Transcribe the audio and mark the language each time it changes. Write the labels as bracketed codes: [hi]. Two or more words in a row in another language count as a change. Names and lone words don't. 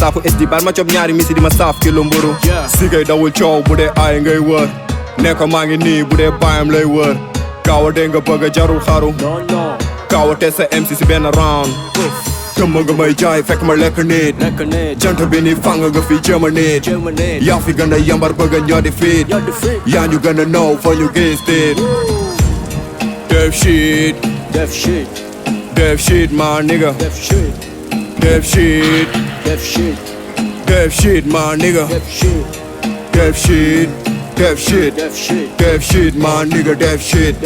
[wo] saafu SD baal ma cob ñaari misi di ma saaf kilo mburu si ngay dawul coow bu dee aay ngay wër ne ko maa ngi nii bu dee baayam lay wër kaawa dee nga bëgg a jarul xaru kaawa te sa MC si benn round tëmba nga may jaay fekk ma lekk nit jant bi ni fàng nga fi jëma nit yaa fi gën a yambar bëgg a ñoo di fit yaa ñu gën a know fa ñu gis tit [en] Dev shit, Dev shit, Dev shit, my nigga. Dev shit, Dev shit, Dev shit, Dev shit, my nigga. Dev shit, Dev shit, Dev shit, Dev shit, Dev shit, my nigga. Dev shit,